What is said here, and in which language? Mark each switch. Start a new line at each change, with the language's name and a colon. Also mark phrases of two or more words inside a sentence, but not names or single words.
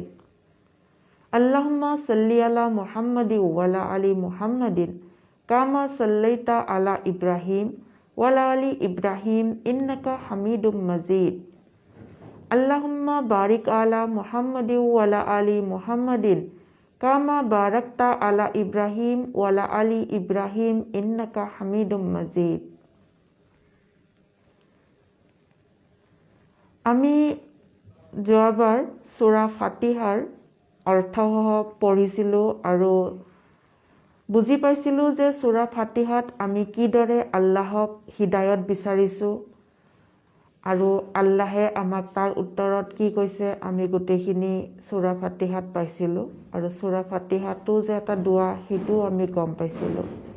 Arabic: اللهم صل على محمد وعلى آل محمد كما صليت على إبراهيم وعلى آل إبراهيم إنك حميد مجيد. اللهم بارك على محمد وعلى آل محمد كما باركت على إبراهيم وعلى آل إبراهيم إنك حميد مجيد.
Assamese: আমি যোৱাবাৰ সূৰা ফাতিহাৰ অৰ্থসহ পঢ়িছিলোঁ আৰু বুজি পাইছিলোঁ যে সূৰা ফাতিহাত আমি কিদৰে আল্লাহক হিদায়ত বিচাৰিছোঁ আৰু আল্লাহে আমাক তাৰ উত্তৰত কি কৈছে আমি গোটেইখিনি সূৰা ফাতিহাত পাইছিলোঁ আৰু সূৰা ফাতিহাটো যে এটা দোৱা সেইটো আমি গম পাইছিলোঁ।